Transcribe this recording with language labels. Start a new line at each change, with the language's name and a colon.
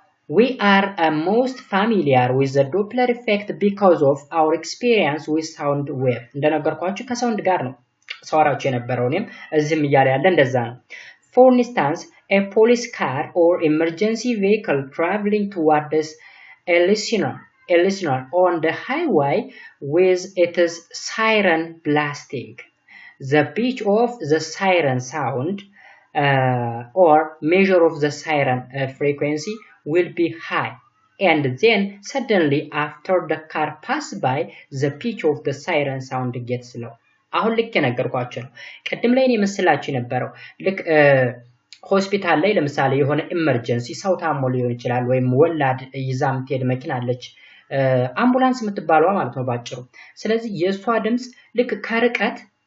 English: we are most familiar with the Doppler effect because of our experience with sound wave
Amharic: እንደነገርኳችሁ ከሳውንድ ጋር ነው ሰዋራችሁ የነበረው እኔም እዚህም እያለ ያለ እንደዛ ነው
English: for instance a police car or emergency vehicle traveling towards a listener a listener on the highway with its siren blasting. The pitch of the siren sound or measure of the siren frequency will be high, and then suddenly after the car pass by, the pitch of the siren sound gets low.
Amharic: አሁን ልክ የነገርኳችሁ ነው። ቀደም ላይ እኔ መስላችሁ የነበረው ልክ ሆስፒታል ላይ ለምሳሌ የሆነ ኢመርጀንሲ ሰው ታሞ ሊሆን ይችላል ወይም ወላድ ይዛም ትሄድ መኪና አለች አምቡላንስ የምትባለው ማለት ነው ባጭሩ። ስለዚህ የሷ ድምጽ ልክ ከርቀት